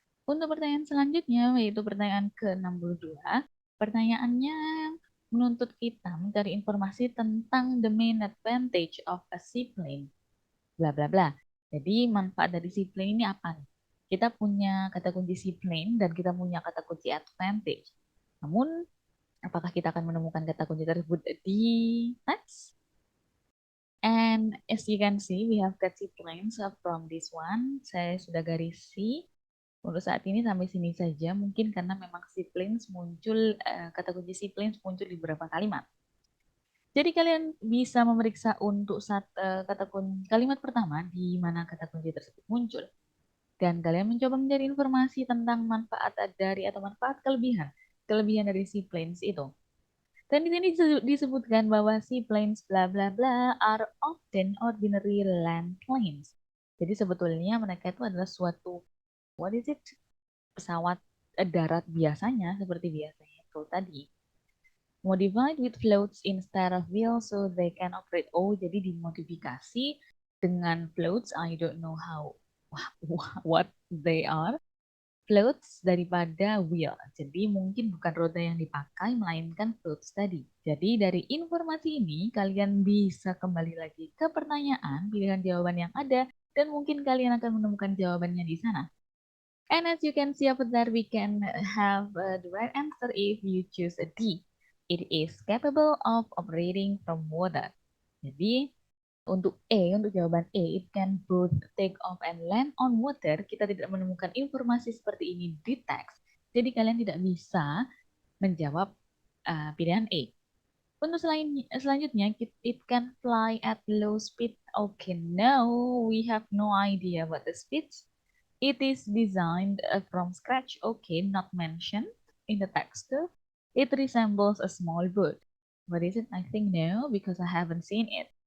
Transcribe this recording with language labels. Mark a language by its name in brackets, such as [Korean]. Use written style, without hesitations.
[Indonesian] Untuk pertanyaan selanjutnya, yaitu pertanyaan ke-62, pertanyaannya menuntut kita mencari informasi tentang [English] the main advantage of a seaplane. [Indonesian] Bla bla bla. Jadi manfaat dari seaplane ini apa nih? Kita punya kata kunci seaplane dan kita punya kata kunci advantage. Namun, apakah kita akan menemukan kata kunci tersebut di teks? [English] And as you can see, we have got seaplanes from this one. [Indonesian] Saya sudah garisi. Untuk saat ini sampai sini saja, mungkin karena memang seaplanes muncul, kata kunci seaplanes muncul di beberapa kalimat. Jadi kalian bisa memeriksa untuk kata kunci kalimat pertama di mana kata kunci tersebut muncul. Dan kalian mencoba mencari informasi tentang manfaat dari atau manfaat kelebihan dari seaplanes itu. Dan di sini disebutkan bahwa [English] seaplanes bla bla bla are often ordinary land planes. [Indonesian] Jadi sebetulnya mereka itu adalah suatu [English] what is it? [Indonesian] Pesawat darat biasanya seperti biasanya itu tadi. [English] Modified with floats instead of wheels so they can operate. Oh, [Indonesian] jadi dimodifikasi dengan [English] floats. I don't know how what they are. [Indonesian] Floats daripada wheel. Jadi mungkin bukan roda yang dipakai melainkan floats tadi. Jadi dari informasi ini kalian bisa kembali lagi ke pertanyaan, pilihan jawaban yang ada dan mungkin kalian akan menemukan jawabannya di sana. [English] And as you can see over there, we can have the right answer if you choose a D. It is capable of operating from water. [Indonesian] Jadi, untuk jawaban E, [English] it can both take off and land on water. [Indonesian] Kita tidak menemukan informasi seperti ini di teks. Jadi, kalian tidak bisa menjawab pilihan E. Untuk selanjutnya, [English] it can fly at low speed. Okay, no, we have no idea what the speed. It is designed from scratch. Okay, not mentioned in the text. It resembles a small boat. What is it? I think no, because I haven't seen it.